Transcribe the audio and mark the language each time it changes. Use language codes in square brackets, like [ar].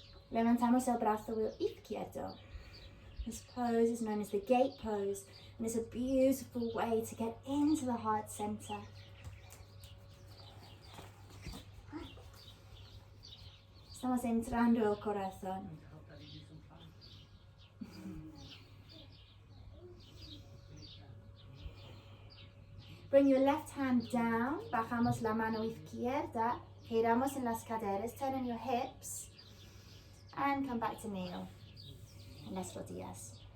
[es] Levantamos el brazo izquierdo. [en] This pose is known as the gate pose, and it's a beautiful way to get into the heart center. [es] Estamos entrando el corazón. [en] Bring your left hand down, [es] bajamos la mano izquierda, giramos en las caderas, [en] turn on your hips, and come back to kneel [es] en las rodillas.